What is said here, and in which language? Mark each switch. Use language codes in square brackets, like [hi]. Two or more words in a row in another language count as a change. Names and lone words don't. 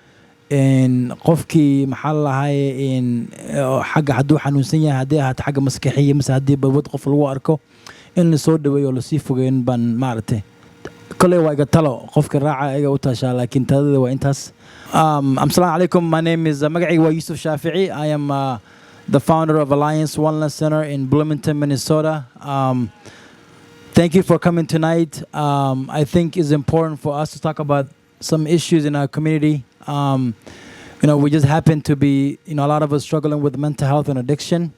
[so] qofkii maxaa la lahaay xagga haduu xanuunsan yahay hadii ahaata xagga maskaxiya mise hadii balwad qof lagu arko in la soo dhaweeyo la sii fogeyn baan maartay kale waa iga talo qofka raaca iga u taashaa laakiin talada waa intaas [ar] السلام عليكم. [en] My name is [so] magacayga waa Yuusuf Shaafici. [en] I am the founder of Allaince Wellness Center in Bloomington, Minnesota. Thank you for coming tonight. I think it's important for us to talk about some issues in our community. We just happen to be, a lot of us struggling with mental health and addiction.